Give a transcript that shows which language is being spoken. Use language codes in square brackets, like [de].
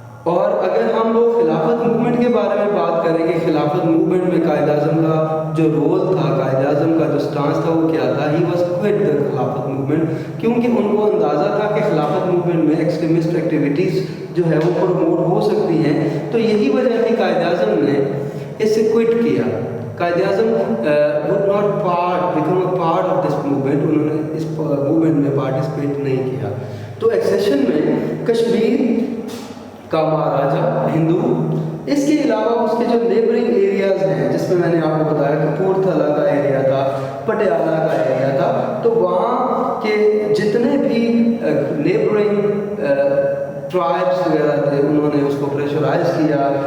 [ur] اور اگر ہم لوگ خلافت موومنٹ کے بارے میں بات کریں کہ خلافت موومنٹ میں قائد اعظم کا جو رول تھا, قائد اعظم کا جو سٹانس تھا وہ کیا تھا, [en] he was quit the [ur] خلافت موومنٹ, کیونکہ ان کو اندازہ تھا کہ خلافت موومنٹ میں ایکسٹریمسٹ ایکٹیویٹیز جو ہے وہ پروموٹ ہو سکتی ہیں. تو یہی وجہ تھی قائد اعظم نے اس سے کوئٹ کیا. [en] Quaid Azam would not become a part of this movement. [ur] انہوں نے اس موومنٹ میں پارٹیسپیٹ نہیں کیا. تو ایکسیشن میں کشمیر کا مہاراجا ہندو, اس کے علاوہ اس کے جو نیبرنگ ایریاز ہیں, جس میں نے آپ کو بتایا کہ کپورتھلا کا ایریا تھا, پٹیالہ کا ایریا تھا, تو وہاں کے جتنے بھی نیبرنگ ٹرائبس وغیرہ تھے انہوں نے اس کو پریشرائز کیا.